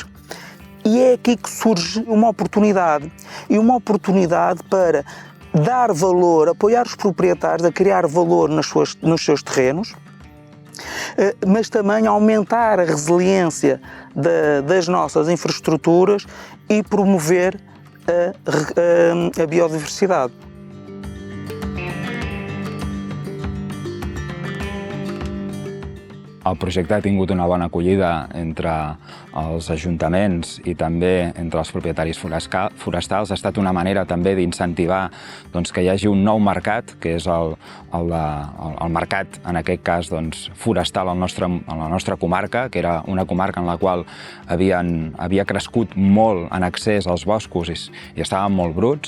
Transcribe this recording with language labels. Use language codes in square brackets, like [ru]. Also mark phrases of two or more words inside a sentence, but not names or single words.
[pt] E é aqui que surge uma oportunidade, e uma oportunidade para dar valor, apoiar os proprietários a criar valor nos seus terrenos, mas também aumentar a resiliência das nossas infraestruturas e promover a biodiversidade. [ca] El projecte ha tingut una bona acollida entre els ajuntaments i també entre els propietaris forestals. Ha estat una manera també d'incentivar que hi hagi un nou mercat, que és el mercat, en aquest cas, forestal a la nostra comarca, que era una comarca en la qual havia crescut molt en accés als boscos i estaven molt bruts.